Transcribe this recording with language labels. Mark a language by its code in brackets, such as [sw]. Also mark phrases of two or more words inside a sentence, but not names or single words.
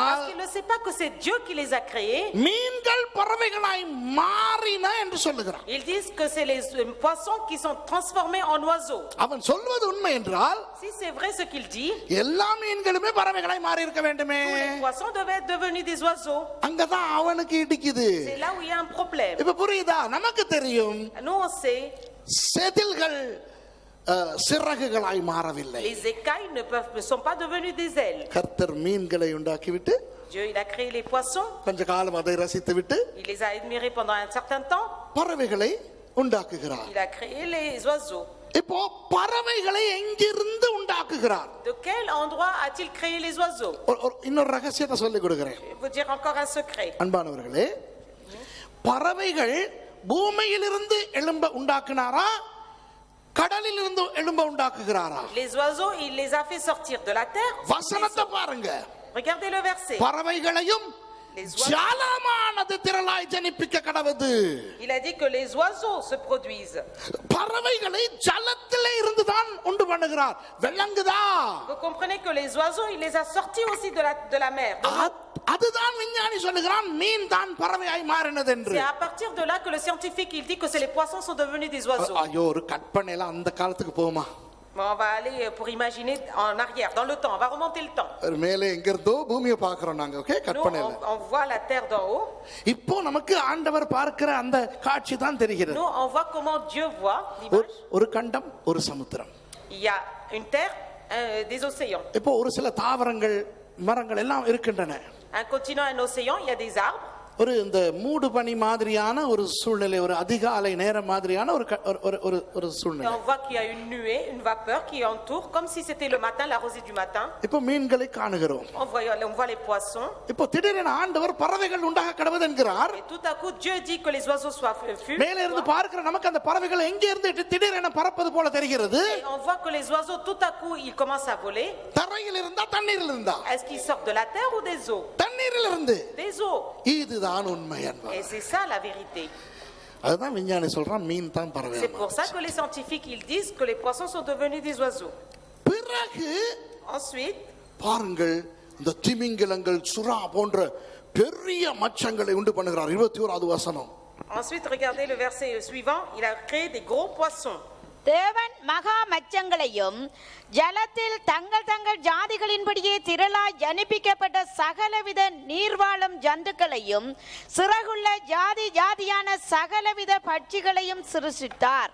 [fr] parce qu'il ne sait pas que c'est Dieu qui les a créés, [ta] மீன்கள் பறவைகளாய் மாறின என்று சொல்லுகிறார். [fr] ils disent que c'est les poissons qui sont transformés en oiseaux. [ta] அவன் சொல்வது உண்மை என்றால் [fr] Si c'est vrai ce qu'il dit, [ta] எல்லா மீன்களுமே பறவைகளாய் மாறி இருக்க வேண்டுமே. [fr] tous les poissons devaient être devenus des oiseaux. [ta] அங்கதான் அவனுக்கு இடிக்குது. [fr] C'est là où il y a un problème. [ta] இப்ப புரியுதா? நமக்கு தெரியும், [fr] Nous on sait, [ta] செதில்கள் சிறகுகளாய் மாறவில்லை. [fr] les écailles ne sont pas devenues des ailes. [ta] கர்த்தர் மீன்களை உண்டாக்கிவிட்டு [fr] Dieu il a créé les poissons, [ta] கொஞ்ச காலம் அதை ரசித்து விட்டு [fr] il les a admirés pendant un certain temps, [ta] பறவைகளை உண்டாக்குகிறார். [fr] il a créé les oiseaux. [ta] இப்போ பறவைகளை எங்கிருந்து உண்டாக்குகிறார்? [fr] De quel endroit a-t-il créé les oiseaux? [ta] இன்னொரு ரகசியத்தை சொல்லி கொடுக்கிறேன். [fr] Je vais vous dire encore un secret. [ta] அன்பானவர்களே, பறவைகள் பூமியிலிருந்து எழும்ப உண்டாக்குனாரா, கடலில் இருந்து எழும்ப உண்டாக்குகிறாரா? [fr] Les oiseaux, il les a fait sortir de la terre. [ta] வசனத்தை பாருங்க. [fr] Regardez le verset. [ta] பறவைகளையும் ஜலமானது திரளாய் ஜனிப்பிக்க கடவுது. [fr] Il a dit que les oiseaux se produisent. [ta] பறவைகளை ஜலத்திலே இருந்து தான் உண்டு பண்ணுகிறார். வெள்ளங்குதா? [fr] Vous comprenez que les oiseaux, il les a sortis aussi de la mer. [ta] அதுதான் விஞ்ஞானி சொல்லுகிறான் மீன் தான் பறவையாய் மாறினது என்று. [fr] C'est à partir de là que le scientifique il dit que c'est les poissons sont devenus des oiseaux. [ta] ஐயோ, ஒரு கற்பனையில அந்த காலத்துக்கு போமா? [fr] On va aller pour imaginer en arrière dans le temps, on va remonter le temps. [ta] மேலே எங்க இருந்தோ பூமியை பார்க்கறோம் நாங்க. ஓகே, கற்பனையில [fr] on voit la terre d'en haut. [ta] இப்போ நமக்கு ஆண்டவர் பார்க்கிற அந்த காட்சி தான் தெரிகிறது. [fr] Nous on voit comment Dieu voit l'image. [ta] ஒரு கண்டம், ஒரு சமுத்திரம். [fr] Il y a une terre, des océans. [ta] இப்போ ஒரு சில தாவரங்கள், மரங்கள் எல்லாம் இருக்கின்றன. [fr] Un continent, un océan, il y a des arbres. [ta] ஒரு இந்த மூடு பனி மாதிரியான ஒரு சூழ்நிலை, ஒரு அதிகாலை நேரம் மாதிரியான ஒரு சூழ்நிலை. [fr] On voit qu'il y a une nuée, une vapeur qui entoure comme si c'était le matin, la rosée du matin. [ta] இப்போ மீன்களை காணுகிறோம். [fr] On voit les poissons. [ta] இப்போ திடீரென ஆண்டவர் பறவைகள் உண்டாக கடவுது என்கிறார். [fr] Et tout à coup Dieu dit que les oiseaux soient fus. [ta] மேலே இருந்து பார்க்கிற நமக்கு அந்த பறவைகள் எங்க இருந்து திடீரென பறப்பது போல தெரிகிறது. [fr] Et on voit que les oiseaux tout à coup ils commencent à voler. [ta] தரையில் இருந்தா தண்ணீரில் இருந்தா? [fr] Est-ce qu'ils sortent de la terre ou des eaux? [ta] தண்ணீரில் இருந்து. [fr] Des eaux. [ta] இதுதான் உண்மை என்பது. [fr] Et c'est ça la vérité. [ta] அதுதான் விஞ்ஞானி சொல்றான் மீன் தான் பறவை. [fr] C'est pour ça que les scientifiques ils disent que les poissons sont devenus des oiseaux. [ta] பிறகு [fr] Ensuite, [ta] பாருங்கள், இந்த திமிங்கலங்கள், சுறா போன்ற பெரிய மச்சங்களை உண்டு பண்ணுகிறார். 21வது வசனம். [fr] Ensuite, regardez le verset suivant, il a créé des gros poissons. [ta] தேவன் மகா மச்சங்களையும் ஜலத்தில் தங்கள் தங்கள் ஜாதிகளின்படியே திரளாய் ஜனிப்பிக்கப்பட்ட சகலவித நீர்வாழும் ஜந்துக்களையும் சிறகுள்ள ஜாதி ஜாதியான சகலவித பட்சிகளையும் சிருஷ்டித்தார்.